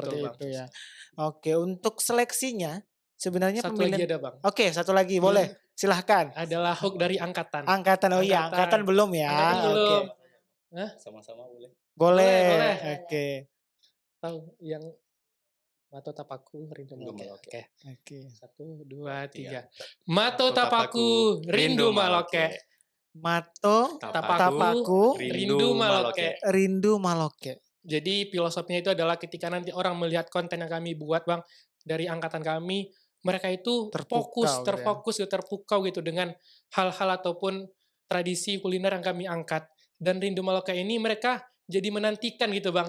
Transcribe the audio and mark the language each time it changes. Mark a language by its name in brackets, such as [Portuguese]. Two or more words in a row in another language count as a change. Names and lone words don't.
[Indonesian] seperti betul, Bang. itu ya. Oke, untuk seleksinya sebenarnya Satu lagi pemilihan. ada Bang. Oke, satu lagi Belum. boleh. Silahkan. Adalah hook dari angkatan. Angkatan. Oh iya, angkatan belum ya. Angkatan belum. Oke. Sama-sama boleh. Boleh. Boleh. Oke. Tahu yang Mato Tapaku Rindu Rindu Maloke. Maloke. Oke. 1, 2, 3. Tiga. Mato Tapaku Rindu Maloke. Mato Tapaku Rindu Maloke. Rindu Maloke. Jadi filosofinya itu adalah ketika nanti orang melihat konten yang kami buat Bang dari angkatan kami, mereka itu terfokus, terpukau gitu dengan hal-hal ataupun tradisi kuliner yang kami angkat. Dan Rindu Maloke ini mereka jadi menantikan gitu Bang.